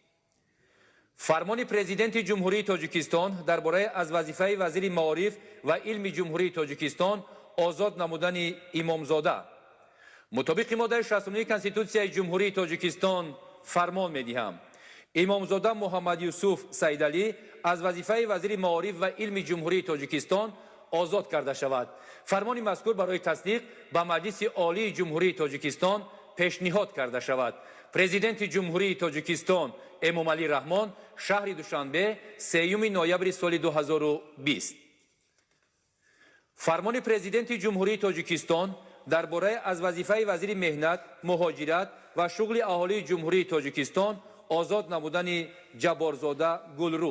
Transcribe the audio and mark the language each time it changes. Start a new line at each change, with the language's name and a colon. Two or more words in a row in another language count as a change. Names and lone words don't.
Tajik: фармони президенти ҷумҳурии тоҷикистон дар бораи аз вазифаи вазири маориф ва илми ҷумҳурии тоҷикистон озод намудани Имомзода. мутобиқи моддаи 69 конститутсияи ҷумҳурии тоҷикистон фармон медиҳам. имомзода Муҳаммад Юсуф Саидалӣ аз вазифаи вазири маориф ва илми ҷумҳурии тоҷикистон آزاد کرده شود. فرمان مذکور برای تصدیق به مجلس عالی جمهوری تاجیکستان پیشنهاد کرده شود. پرزیدنت جمهوری تاجیکستان امامعلی رحمان شهر دوشنبه 3 نوامبر سال 2020. فرمان پرزیدنت جمهوری تاجیکستان درباره از وظیفه وزیر مهنت، مهاجرت و شغل اهالی جمهوری تاجیکستان آزاد نمودن جبارزاده گلرو.